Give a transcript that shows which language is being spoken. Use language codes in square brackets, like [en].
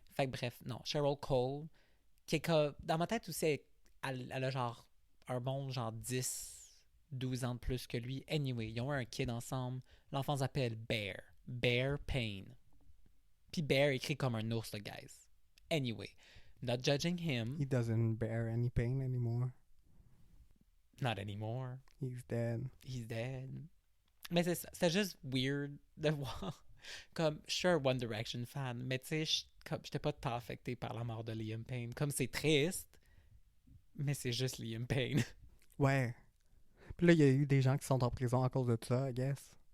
[fr] Fait que bref, non, Cheryl Cole. Qui est comme, dans ma tête aussi, elle a genre un bon genre 12 ans de plus que lui. Anyway, ils ont eu un kid ensemble. L'enfant s'appelle Bear. Bear Payne. Puis Bear écrit comme un ours, le guys. [en] Anyway, not judging him. He doesn't bear any pain anymore. Not anymore. He's dead. [fr] He's dead. Mais c'est ça. C'était juste weird de voir. Comme, sure, One Direction fan. Mais tu sais, j'étais pas tant affecté par la mort de Liam Payne. Comme c'est triste, mais c'est juste Liam Payne. Ouais. Puis là, il y a eu des gens qui sont en prison à cause de ça, I guess.